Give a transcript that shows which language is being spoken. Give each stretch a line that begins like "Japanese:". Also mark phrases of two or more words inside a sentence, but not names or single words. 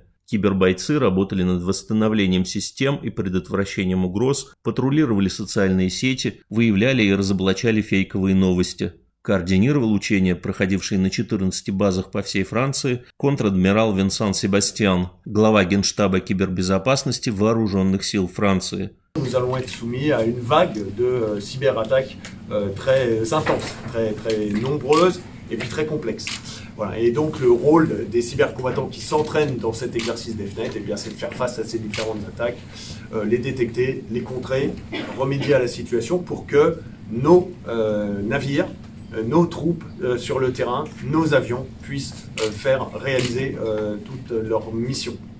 Russian: Кибербойцы работали над восстановлением систем и предотвращением угроз, патрулировали социальные сети, выявляли и разоблачали фейковые новости. Координировал учения, проходившие на 14 базах по всей Франции, контр-адмирал Винсан Себастьян, глава Генштаба кибербезопасности Вооруженных сил Франции.
French: Nous allons être soumis à une vague de cyberattaques très intenses, très nombreuses et puis très complexes. Voilà. Et donc le rôle des cybercombattants qui s'entraînent dans cet exercice DevNet, eh bien, c'est de faire face à ces différentes attaques, les détecter, les contrer, remédier à la situation pour que nos navires, nos troupes sur le terrain, nos avions puissent faire réaliser toute leur mission.